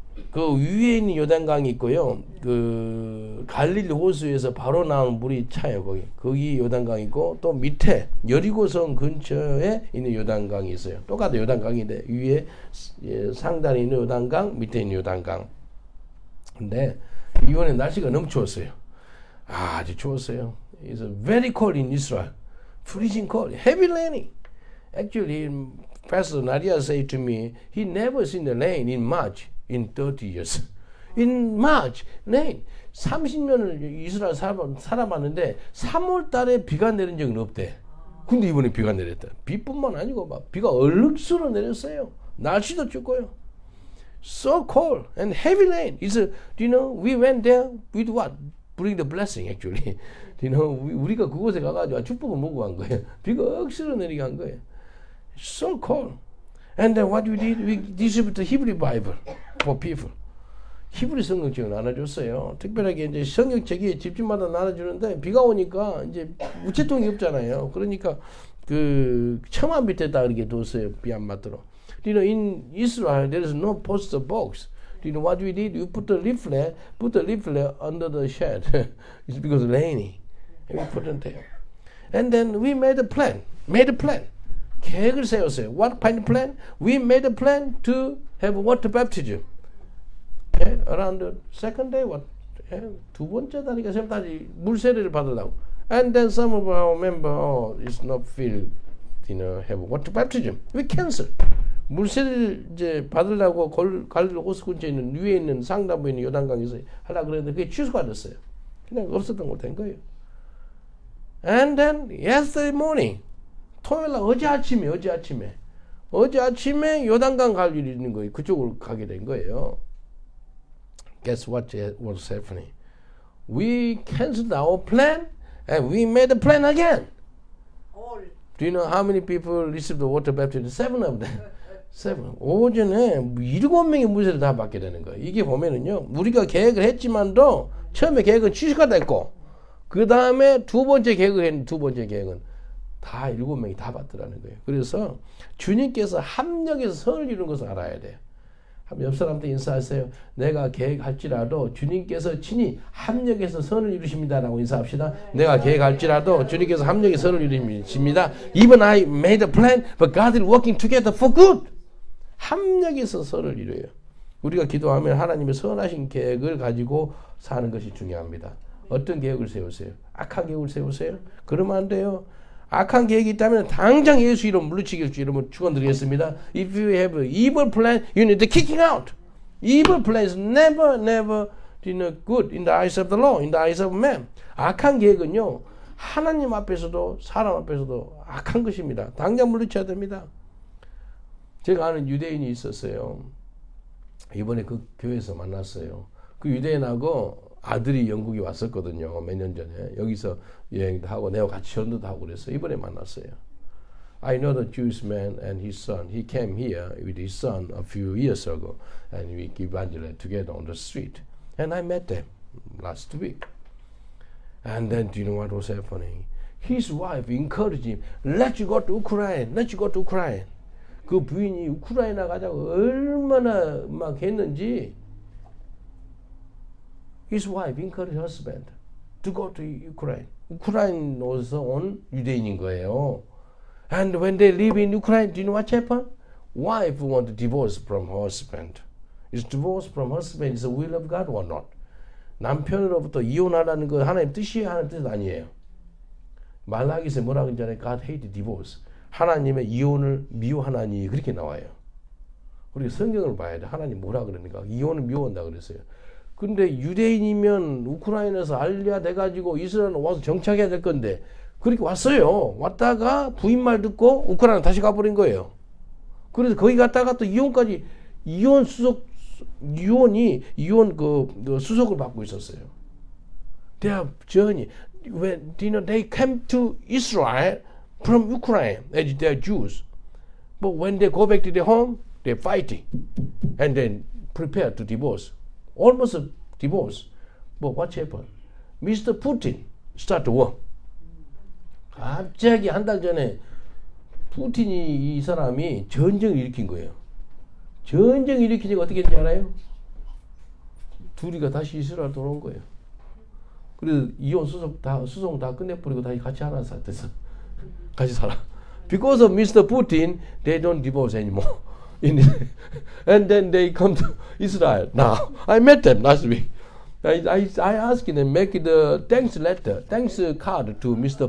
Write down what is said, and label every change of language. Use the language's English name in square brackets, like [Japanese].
[Korean] 그 위에 있는 요단강이 있고요. 그 갈릴리 호수에서 바로 나오는 물이 차요. 거기 요단강이 있고 또 밑에 여리고성 근처에 있는 요단강이 있어요. 똑같은 요단강인데 위에 상단에 있는 요단강, 밑에 있는 요단강. 근데 이번에 날씨가 너무 추웠어요. 아주 추웠어요. [English] It's very cold in Israel. Freezing cold, heavy raining. Actually, Pastor Nadia said to me, he never seen the rain in March in 30 years. In March, rain. [Korean] 30년을 이스라엘 살아봤는데 3월 달에 비가 내린 적은 없대. 근데 이번에 비가 내렸다. 비뿐만 아니고 막 비가 얼룩스러 내렸어요. 날씨도 춥고요. [English] So cold and heavy rain. It's a, you know, we went there with what? Bring the blessing actually. You know, [Korean] 우리가 그곳에 가가지고 축복을 먹고 간 거예요. 비가 억수로 내리게 한 거예요. [English] So cold. And then what we did, we distributed the Hebrew Bible for people. [Korean] 히브리 성경책을 나눠줬어요. 특별하게 이제 성경책이 집집마다 나눠주는데 비가 오니까 이제 우체통이 없잖아요. 그러니까 그 처마 밑에다 이렇게 뒀어요. 비 안 맞도록. [English] You know, in Israel there is no poster box. You know what we did? We put the leaflet under the shed. It's because it's raining. And we put it there. And then we made a plan. [Korean] 계획을 세웠어요. [English] What kind of plan? We made a plan to have water baptism. Yeah, around the second day, [Korean] 두 번째 달이가 세 번째 물 세례를 받으려고. [English] And then some of our members, it's not feel, you know, have water baptism. We cancel. [Korean] 물 세례를 이제 받으려고 갈릴리 호수 근처에 있는 위에 있는 상단부에 있는 요단강에서 하려고 그랬는데 그게 취소가 됐어요. 그냥 없었던 걸 된 거예요. [English] And then yesterday morning, [Korean] 토요일 날 어제 아침에 요단강 갈 일이 있는 거예요. 그쪽으로 가게 된 거예요. [English] Guess what was happening? We canceled our plan and we made the plan again. All. Do you know how many people received the water baptism? 7 of them. 7. [Korean] 오전에 7명의 물세를 다 받게 되는 거예요. 이게 보면은요, 우리가 계획을 했지만도 처음에 계획은 취소가 됐고, 그 다음에 두 번째 계획은 다 7명이 다 받더라는 거예요. 그래서 주님께서 합력해서 선을 이루는 것을 알아야 돼요. 옆 사람한테 인사하세요. 내가 계획할지라도 주님께서 친히 합력해서 선을 이루십니다라고 인사합시다. 내가 계획할지라도 주님께서 합력해서 선을 이루십니다. [English] Even I made a plan, but God is working together for good. [Korean] 합력해서 선을 이루어요. 우리가 기도하면 하나님의 선하신 계획을 가지고 사는 것이 중요합니다. 어떤 계획을 세우세요? 악한 계획을 세우세요? 그러면 안 돼요. 악한 계획이 있다면 당장 예수 이름 물리치길 주 이름으로 축원드리겠습니다. [English] If you have an evil plan, you need to kick it out. Evil plan is never good in the eyes of the law, in the eyes of man. [Korean] 악한 계획은요, 하나님 앞에서도 사람 앞에서도 악한 것입니다. 당장 물리쳐야 됩니다. 제가 아는 유대인이 있었어요. 이번에 그 교회에서 만났어요. 그 유대인하고 아들이 영국에 왔었거든요. 몇 년 전에. 여기서 여행도 하고 내가 같이 전도도 하고 그랬어요. 이번에 만났어요. [English] I know the Jewish man and his son. He came here with his son a few years ago and we evangelized together on the street. And I met them last week. And then do you know what was happening? His wife encouraged him, let you go to Ukraine. Let you go to Ukraine. [Korean] 그 부인이 우크라이나 가자고 얼마나 막 했는지 [English] His wife encouraged her husband to go to Ukraine. [Korean] 우크라이나에서 온 유대인인 거예요. [English] And when they live in Ukraine, do you know what happened? Wife want to divorce from her husband. Is divorce from husband is the will of God or not? [Korean] 남편으로부터 이혼하라는 거 하나님 뜻이에요? 하나님 뜻 아니에요? 말라기서 뭐라고 했잖아요. [English] God hate divorce. [Korean] 하나님의 이혼을 미워하나니 그렇게 나와요. 우리 성경을 봐야 돼. 하나님 뭐라 그러니까 이혼을 미워한다 그랬어요. 근데 유대인이면 우크라이나에서 알리아 돼가지고 이스라엘 와서 정착해야 될 건데 그렇게 왔어요. 왔다가 부인 말 듣고 우크라이나 다시 가버린 거예요. 그래서 거기 갔다가 또 이혼 수속을 받고 있었어요. [English] Their journey when they came to Israel from Ukraine as they are Jews, but when they go back to their home, they're fighting and then prepare to divorce. Almost a divorce. But what happened? Mr. Putin start war. [Korean] 갑자기 한 달 전에 푸틴이 이 사람이 전쟁을 일으킨 거예요. 전쟁을 일으키니까 어떻게 했는지 알아요? 둘이가 다시 이스라엘 돌아온 거예요. 그래서 이혼 수송 다 끝내버리고 다시 같이 하나 됐어. 같이 살아. [English] Because of Mr. Putin, they don't divorce anymore. And then they come to Israel now. I met them last week. I asked them make the thanks letter, thanks card to Mr.